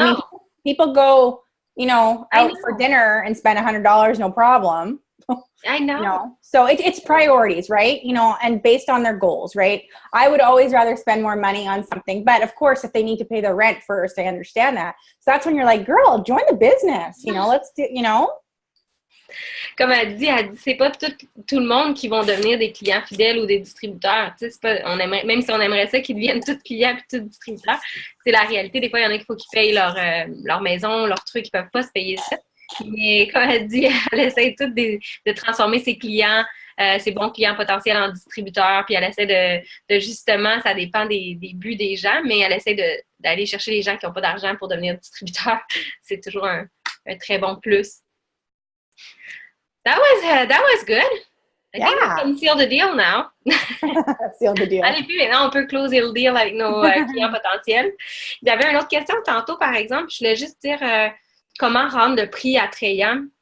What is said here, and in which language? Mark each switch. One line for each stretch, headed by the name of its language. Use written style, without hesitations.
English: I mean, people go, you know, out for dinner and spend $100, no problem. I know. You know? So it's priorities, right? You know, and based on their goals, right? I would always rather spend more money on something. But of course, if they need to pay their rent first, I understand that. So that's when you're like, girl, join the business. You know, let's do, you know.
French: Comme elle dit, c'est pas tout le monde qui vont devenir des clients fidèles ou des distributeurs. Tu sais, c'est pas, on aimerait, même si on aimerait ça qu'ils deviennent tous clients et tous distributeurs, c'est la réalité. Des fois, il y en a qu'il faut qu'ils payent leur maison, leur truc, ils peuvent pas se payer ça. Mais comme elle dit, elle essaie toute de transformer ses clients, ses bons clients potentiels en distributeurs, puis elle essaie de justement, ça dépend des buts des gens, mais elle essaie d'aller chercher les gens qui n'ont pas d'argent pour devenir distributeurs. C'est toujours un très bon plus.
English: That was good. I think we can seal the deal now. Seal the deal.
French: Allez, puis maintenant, on peut closer le deal avec nos clients potentiels. Il y avait une autre question tantôt, par exemple. Je voulais juste dire comment rendre le prix attrayant.